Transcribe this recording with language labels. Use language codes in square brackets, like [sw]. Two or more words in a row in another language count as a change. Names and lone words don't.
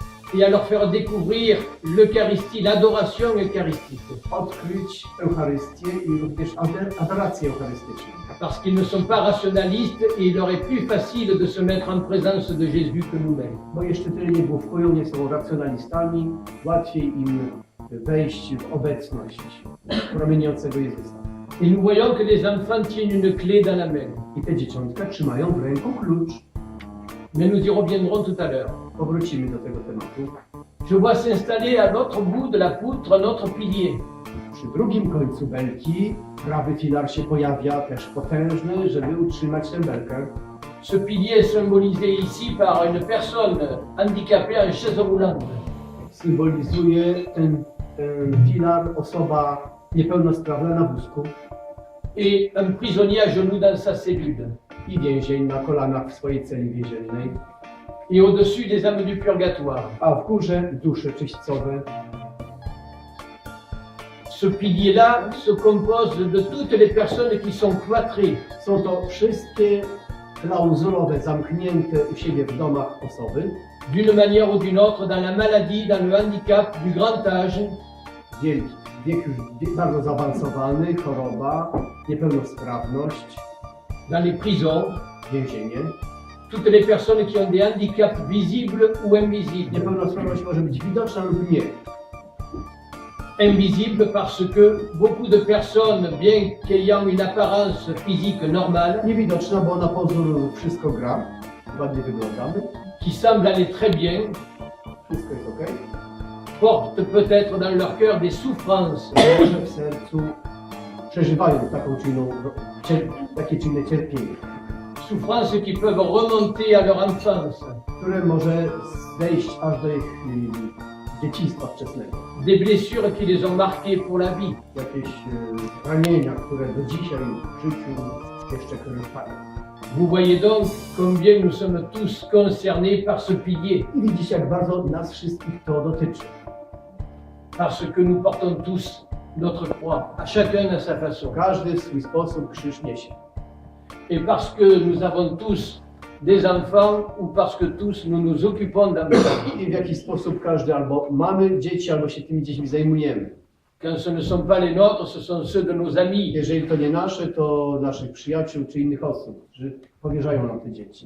[fr] Et à leur faire découvrir l'Eucharistie, l'adoration eucharistique. [pl] Odkryć Eucharystię i również adorację eucharystyczną. [fr] Parce qu'ils ne sont pas rationalistes et il leur est plus facile de se mettre en présence de Jésus que nous-mêmes. [pl] Bo jeszcze tyle nie główkują, nie są racjonalistami, łatwiej im wejść w obecność promieniącego Jezusa. [fr] Et nous voyons que les enfants tiennent une clé dans la main. [pl] I te dzieciątka trzymają w ręku klucz. [fr] Mais nous y reviendrons tout à l'heure. [pl] Powrócimy do tego tematu. [fr] Je vois s'installer à l'autre bout de la poutre notre pilier. [pl] Przy drugim końcu belki prawy filar się pojawia, też potężny, żeby utrzymać tę belkę. [fr] Ce pilier est symbolisé ici par une personne handicapée en chaise roulante. [pl] Symbolizuje ten filar osoba niepełnosprawna na wózku [fr] Et un prisonnier à genoux dans sa cellule. [pl] i więzień na kolanach w swojej celi więziennej, [fr] Et au-dessus des âmes du purgatoire. [pl] a w górze dusze czyśćcowe. [fr] Ce pilier-là se compose de toutes les personnes qui sont cloîtrées. [pl] Są to wszystkie klauzulowe, zamknięte u siebie w domach osoby, [fr] d'une manière ou d'une autre, dans la maladie, dans le handicap, du grand âge, [pl] wielki, wiek już bardzo zaawansowany, choroba, niepełnosprawność, [fr] dans les prisons, [pl] więzienie. [fr] toutes les personnes qui ont des handicaps visibles ou invisibles. [pl] Niepełnosprawność może być widoczna lub nie. [fr] Invisible parce que beaucoup de personnes, bien qu'ayant une apparence physique normale, [pl] Niewidoczna, bo na pozór wszystko gra, ładnie wyglądamy, [fr] qui semblent aller très bien, [pl] wszystko jest ok. [fr] portent peut-être dans leur cœur des souffrances [pl] Może w sercu przeżywają takie czy inne cierpienie, [fr] souffrances qui peuvent remonter à leur enfance, [pl] które może zejść aż do ich dzieciństwa wczesnego. [fr] des blessures qui les ont marqués pour la vie. [pl] Jakieś ranienia, które do dzisiaj w życiu jeszcze krwawią. [fr] Vous voyez donc combien nous sommes tous concernés par ce pilier, [pl] I widzicie, jak bardzo nas wszystkich to dotyczy. [fr] parce que nous portons tous notre croix, à chacun à sa façon. [pl] Każdy w swój sposób krzyż niesie. [fr] Et parce que nous avons tous des enfants ou parce que tous nous nous occupons d'enfants. [pl] I w jaki sposób każdy albo mamy dzieci, albo się tymi dziećmi zajmujemy. [fr] Quand ce ne sont pas les nôtres, ce sont ceux de nos amis [pl] Jeżeli to nie nasze, to naszych przyjaciół czy innych osób, którzy powierzają nam te dzieci.